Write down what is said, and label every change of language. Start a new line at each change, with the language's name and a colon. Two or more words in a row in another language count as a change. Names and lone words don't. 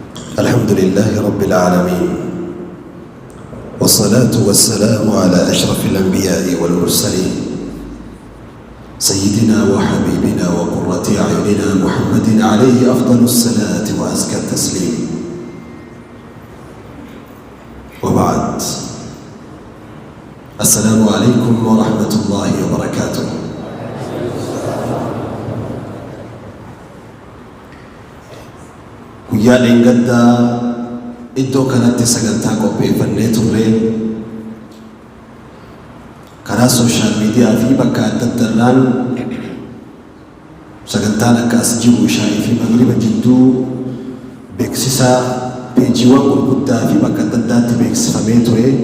Arabic: الحمد لله رب العالمين، والصلاة والسلام على أشرف الأنبياء والمرسلين، سيدنا وحبيبنا وقرة أعيننا محمد عليه أفضل الصلاة وأزكى التسليم. وبعد، السلام عليكم ورحمة الله وبركاته.
Oromo: guyyaa dheengaddaa iddoo kanatti sagantaa qopheeffannee turre karaa
English: sooshaal miidiyaa
Oromo: fi bakka adda addaarraan sagantaan akka as jiru shaayii fi magriba jidduu beeksisaa peejiiwwan gurguddaa fi bakka adda addaatti beeksifamee ture.